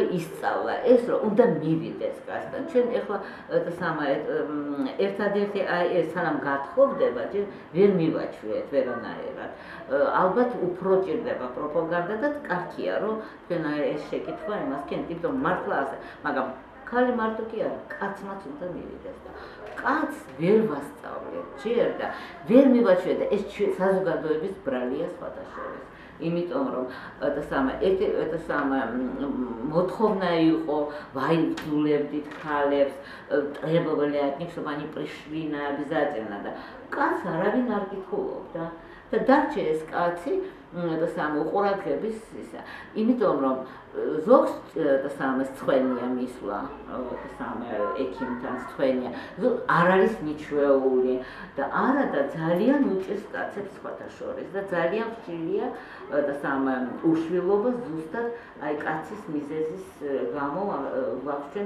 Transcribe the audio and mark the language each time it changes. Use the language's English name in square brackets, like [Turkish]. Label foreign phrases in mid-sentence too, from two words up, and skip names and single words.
[Georgian] ისწავლა ეს რომ უნდა მივიდეს გასთან ჩვენ ეხლა ერთადერთი აი ეს სანამ გათხოვდება ჯერ ვერ მივაჩვიეთ ვერანაირად ალბათ უფრო ჭირდება პროპაგანდა და კარგია რომ თქვენ ეს შეკითხვა იმას გქენთ იმიტომ მართლა ასე მაგრამ ქალი მარტო კი არა კაცმაც უნდა მივიდეს და კაცს ვერ ვასწავლეთ ჯერ და ვერ მივაჩვიეთ ეს საზოგადოების ბრალია სხვათა შორის იმიტომ რომ მოთხოვნა იყო ვაიბძულებდით ქალებს [Russian] требовали от них чтобы они пришли на обязательно [Georgian] და კაც არავინ არ კითხულობდა და დარჩა ეს კაცი უყურადღების ისა იმიტომ რომ ზოგს სწვენია მისვლა ექიმთან სწვენია არ არის მიჩვეული და არა და ძალიან უჭირს კაცებს სხვათა შორის და ძალიან ხშირია უშვილობა ზუსტად აი კაცის მიზეზის გამო ვახშენ